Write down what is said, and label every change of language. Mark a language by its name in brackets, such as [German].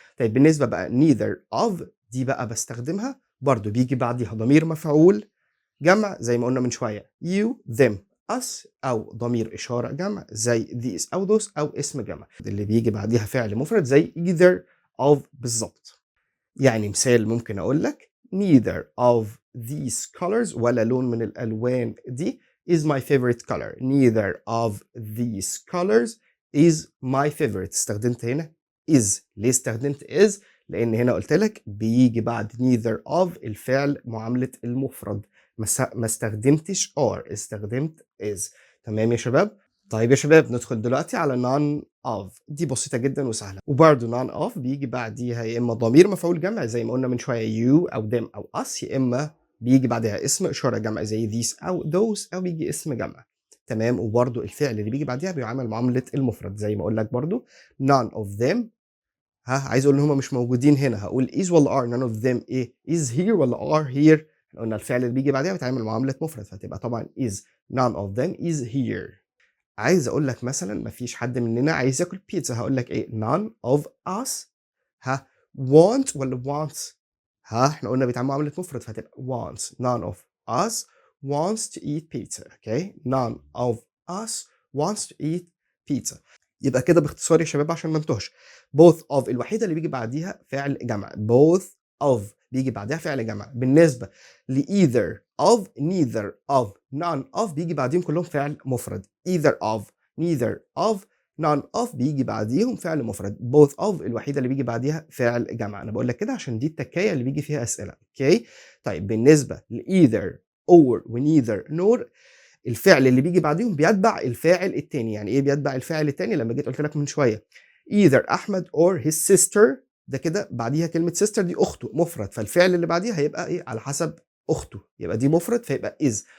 [Arabic] طيب بالنسبه بقى [English] neither of [Arabic] دي بقى بستخدمها برضو بيجي بعديها ضمير مفعول جمع زي ما قلنا من شويه [English] you them us، [Arabic] او ضمير اشاره جمع زي [English] these [Arabic] او [English] those، [Arabic] او اسم جمع اللي بيجي بعديها فعل مفرد زي [English] either of [Arabic] بالظبط. يعني مثال ممكن اقول لك [English] neither of these colors، [Arabic] ولا لون من الالوان دي [English] is my favorite color. neither of these colors is my favorite. [Arabic] استخدمت هنا [English] is. [Arabic] ليه استخدمت is؟ لان هنا قلت لك بيجي بعد [English] neither of [Arabic] الفعل معاملة المفرد، ما استخدمتش [English] are، [Arabic] استخدمت is. تمام يا شباب؟ طيب يا شباب ندخل دلوقتي على [English] none of. [Arabic] دي بسيطة جدا وسهلة، وبرده [English] none of [Arabic] بيجي بعديها يا إما ضمير مفعول جمع زي ما قلنا من شوية [English] you [Arabic] أو [English] them [Arabic] أو [English] us، [Arabic] يا إما بيجي بعدها اسم إشارة جمع زي [English] these [Arabic] أو [English] those، [Arabic] أو بيجي اسم جمع. تمام. وبرده الفعل اللي بيجي بعديها بيعامل معاملة المفرد زي ما أقول لك برده [English] none of them. [Arabic] عايز أقول إن هم مش موجودين هنا، هقول [English] is [Arabic] ولا [English] are؟ none of them [Arabic] إيه؟ [English] is here [Arabic] ولا [English] are here؟ [Arabic] قلنا الفعل اللي بيجي بعديها بيتعامل معاملة مفرد، فهتبقى طبعا is. [English] none of them is here. [Arabic] عايز اقول لك مثلا مفيش حد مننا عايز ياكل بيتزا، هقول لك ايه؟ [English] none of us want [Arabic] ولا [English] wants؟ [Arabic] احنا قلنا بيتعامل معاملة مفرد فهتبقى wants. [English] none of us wants to eat pizza. Okay none of us wants to eat pizza. [Arabic] يبقى كده باختصار يا شباب عشان ما انتهش، [English] both of [Arabic] الوحيدة اللي بيجي بعديها فعل جمع، both of بيجي بعدها فعل جمع. بالنسبة ل [English] either of neither of none of [Arabic] بيجي بعديهم كلهم فعل مفرد. [English] either of neither of none of [Arabic] بيجي بعديهم فعل مفرد. [English] both of [Arabic] الوحيدة اللي بيجي بعديها فعل جمع. أنا بقول لك كده عشان دي التكاية اللي بيجي فيها أسئلة. أوكي طيب بالنسبة ل [English] either or [Arabic] و [English] neither nor [Arabic] الفعل اللي بيجي بعديهم بيتبع الفاعل التاني. يعني ايه بيتبع الفاعل التاني؟ لما جيت قلت لك من شويه [English] either [Arabic] احمد [English] or his sister، [Arabic] ده كده بعديها كلمه [English] sister [Arabic] دي اخته مفرد، فالفعل اللي بعديها هيبقى ايه على حسب اخته، يبقى دي مفرد فيبقى [English] is.